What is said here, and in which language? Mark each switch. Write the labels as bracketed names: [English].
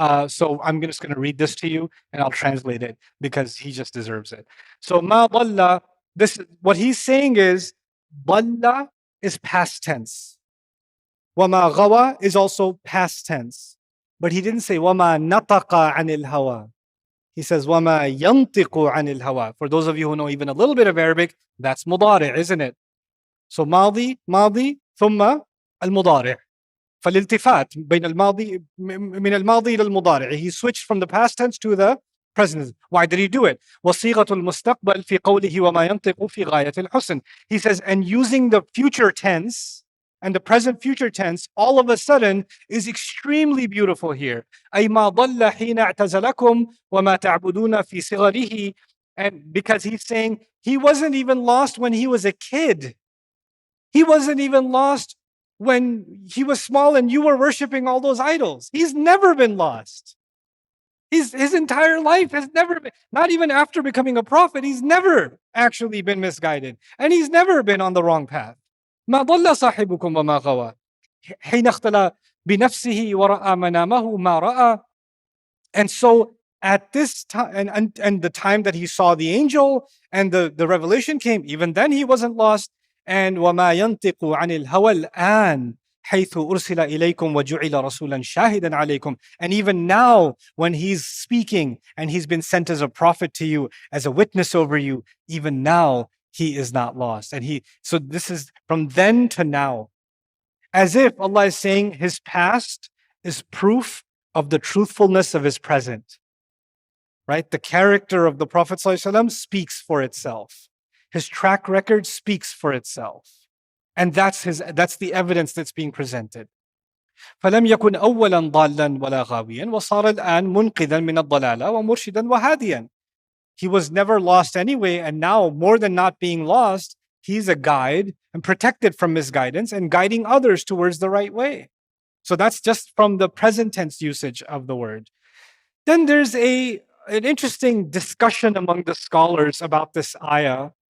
[English] So I'm just going to read this to you, and I'll translate it because he just deserves it. So ma dalla, what he's saying is, dalla is past tense. Wa ma ghawa is also past tense. But he didn't say wa ma nataqa anil hawa. He says, [Arabic] وَمَا يَنْطِقُ عَنِ الْهَوَى. [English] For those of you who know even a little bit of Arabic, that's مضارع, isn't it? So [Arabic] ماضي ثم المضارع. فالالتفات بين الماضي من الماضي إلى المضارع. [English] He switched from the past tense to the present tense. Why did he do it? [Arabic] وصيغة المستقبل في قوله وما ينطق في غاية الحسن. [English] He says, and using the future tense and the present future tense, all of a sudden is extremely beautiful here. [Arabic] أي ما ضل حين اعتزلكم وما تعبدون في صغره. [English] And because he's saying he wasn't even lost when he was a kid. He wasn't even lost when he was small and you were worshiping all those idols. He's never been lost. His entire life has never been, not even after becoming a prophet, he's never actually been misguided. And he's never been on the wrong path. [Arabic] ما ضل صاحبكم وما غوى حين اختلى بنفسه ورأى منامه ما رأى. [English] And so at this time, and the time that he saw the angel and the revelation came, even then he wasn't lost. And [Arabic] وما ينطق عن الهوى الآن حيث أرسل إليكم وجعل رسولا شاهدا عليكم. [English] And even now, when he's speaking and he's been sent as a prophet to you, as a witness over you, even now he is not lost. And so this is from then to now. As if Allah is saying his past is proof of the truthfulness of his present. Right? The character of the Prophet ﷺ speaks for itself. His track record speaks for itself. And that's the evidence that's being presented. [Arabic] فلم يكن أولا ضالا ولا غاويا وصار الآن منقذا من الضلالة ومرشدا وهاديا. [English] He was never lost anyway, and now, more than not being lost, he's a guide and protected from misguidance and guiding others towards the right way. So that's just from the present tense usage of the word. Then there's an interesting discussion among the scholars about this ayah.